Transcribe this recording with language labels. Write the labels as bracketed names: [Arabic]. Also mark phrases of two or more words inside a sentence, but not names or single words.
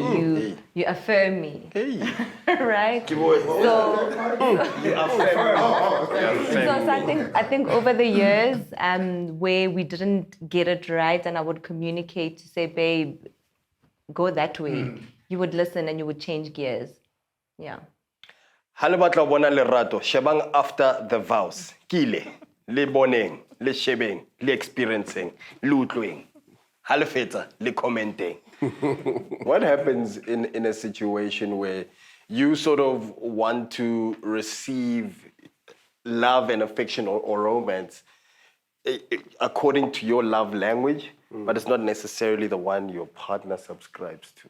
[English] You affirm me. Right? So I think over the years, where we didn't get it right and I would communicate to say, babe, go that way. You would listen and you would change gears. Yeah. [Southern Sotho] Ha le batla ho bona lerato, shebang [English] after the vows. [Southern Sotho] Kile, le boneng, le shebeng, le experiencing, le utlweng. Ha le fetsa, le commenting. [English] What happens in a situation where you sort of want to receive love and affection or romance according to your love language, but it's not necessarily the one your partner subscribes to?